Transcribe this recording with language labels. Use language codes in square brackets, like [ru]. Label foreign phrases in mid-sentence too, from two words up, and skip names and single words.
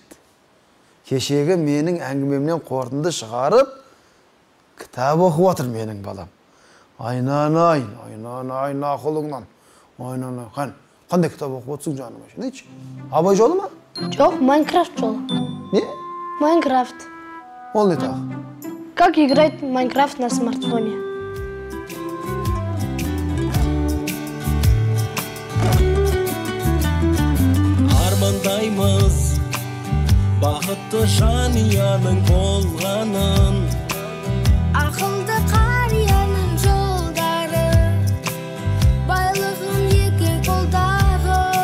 [kk] Кешегі менің әңгімемнен қорытынды шығарып, кітап оқып отыр менің балам. Айнан, ақылыңнан. Айнан. Қандай кітап оқып отырсың жаным үшін? Нечі? Абай жолы ма? Жоқ, Майнкрафт жолы. Не? Майнкрафт. Ол не тағы? [ru] Как играть в Майнкрафт на смартфоне? [kk] Армандаймыз бақытты жанияның болғанын, ақылды қарияның жолдары, байлығын екі қолдағы.